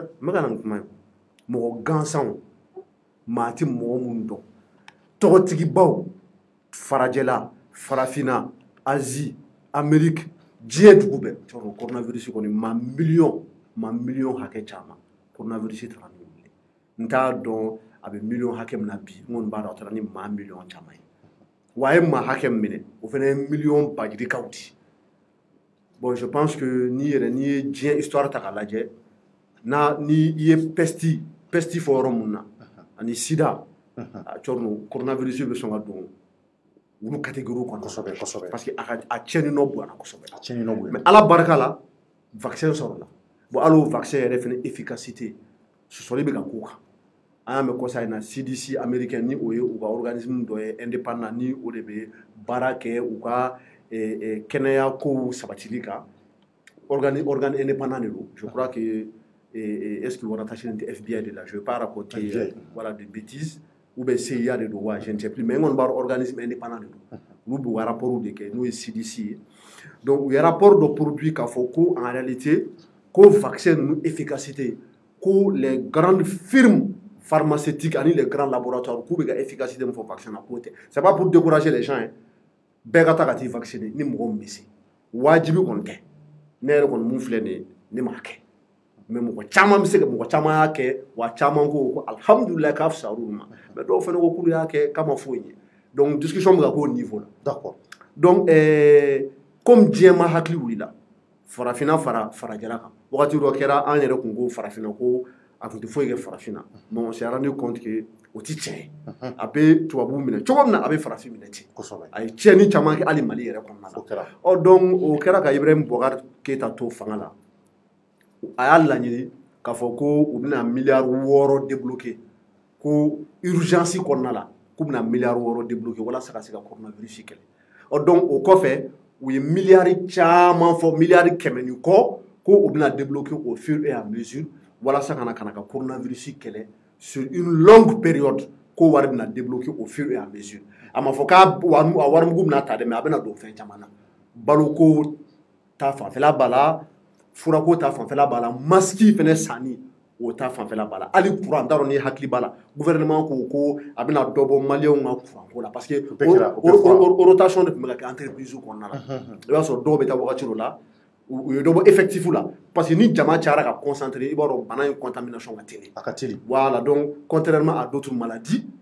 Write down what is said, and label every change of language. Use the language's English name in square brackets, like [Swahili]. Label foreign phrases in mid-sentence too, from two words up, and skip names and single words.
[Bambara] n bɛ ka na nin kuma ye mɔgɔ gansanw maa tɛ mɔgɔ minnu dɔn tɔgɔtigibaw farajɛla farafinna azi ameriki diɲɛ dugu bɛɛ cɔrɔ coronavirus kɔni maa miliyɔn hakɛ caman coronavirus taara ni wuli n t'a dɔn a bɛ miliyɔn hakɛ min na bi n kɔni b'a dɔn a taara ni maa miliyɔn caman ye wa a ye maa hakɛ min minɛ o fana ye miliyɔn bajirikaw di [French] bon je pense que [Bambara] n'i ye diɲɛ histoire ta k'a lajɛ ni i ye pesti fɔ yɔrɔ mun na ani sida a cɔrɔ coronavirus bɛ sɔn ka don olu catégorie kɔnɔ kosɛbɛ [French] parce que [Bambara] a tiɲɛni nɔ bonyana kosɛbɛ mais ala barika la vaccin sɔrɔla bon hali o vaccin yɛrɛ fana efficacité sɔsɔli bɛ ka k'o kan an y'a mɛn kɔsa in na CDC américain ni o ye u ka organisme dɔ ye indépendant ni o de bɛ baara kɛ u ka kɛnɛya kow sabatili kan [French] organe indépendant [Bambara] de don [French] je crois que est-ce que o rattaché [Bambara] tɛ FBI de la [French] je vais pas raconter voilà des bêtises ou bien CIA [Bambara] de don wa [French] je ne sais plus mais [Bambara] n kɔni b'a dɔn [French] organisme indépendant [Bambara] de don olu b'u ka rapport de kɛ n'o ye CDC ye donc u ye rapport dɔ produit k'a fɔ ko [French] en réalité [Bambara] ko vaccin ninnu efficacité ko [French] les grandes firmes pharmaceutiques [Bambara] ani [French] les grands laboratoires [Bambara] k'u bɛ ka efficacité min fɔ vaccin na k'o tɛ [French] c'est pas pour décourager les gens hein [Bambara] bɛɛ ka taa ka t'i vacciner ni mɔgɔ min bɛ se wajibi kɔni tɛ ne yɛrɛ kɔni mun filɛ nin ye ne m'a kɛ mais mɔgɔ caman bɛ se ka mɔgɔ caman y'a kɛ wa caman ko alhamdulilayi k'a fisayara olu ma mais dɔw fana ko k'olu y'a kɛ k'a ma foyi ɲɛ donc discussion bɛ ka k'o niveau la [French] d'accord [Bambara] donc comme diɲɛ ma hakili wulila farafinna farajɛla kan wagati dɔ kɛra an yɛrɛ kun ko farafinna ko a tun tɛ foyi kɛ farafinna bon [French] on s'est rendu compte que [Bambara] o tɛ tiɲɛ ye a bɛ tubabuw minɛ cogo min na a bɛ farafin minɛ ten a ye tiɲɛni caman kɛ hali mali yɛrɛ kɔnɔna la ɔ donc o kɛra ka Ibrahim Boubacar Keita to fanga la a y'a laɲini k'a fɔ ko u bɛna miliyari 6 débloquer ko urgence kɔnɔna la k'u bɛna miliyari 6 débloquer walasa ka se ka coronavirus kɛlɛ ɔ donc o kɔfɛ u ye miliyari caman fɔ miliyari 100 ni kɔ ko u bɛna débloquer [French] au fur et à mesure [Bambara] walasa ka na ka coronavirus kɛlɛ [French] sur une longue période [Bambara] ko wari bɛna débloquer [French] au fur et à mesure [Bambara] a ma fɔ k'a warimugu bɛna ta dɛ mais a bɛna don fɛn caman na baloko ta fanfɛla b'a la furako ta fanfɛla b'a la masque fɛnɛ sanni o ta fanfɛla b'a la hali courant n t'a dɔn ni hakili b'a la gouvernement ko a bɛna dɔ bɔ maliyɛnw ka courant ko la [French] parce que [Bambara] rotation de tun bɛ ka kɛ entreprise kɔnɔna la i b'a sɔrɔ dɔw bɛ taa wagati dɔ la u ye dɔ bɔ effectif la [French] parce que [Bambara] ni jama cayara ka concentrer i b'a dɔn bana in contamination ka teli a ka teli [French] voilà donc contrairement à d'autres maladies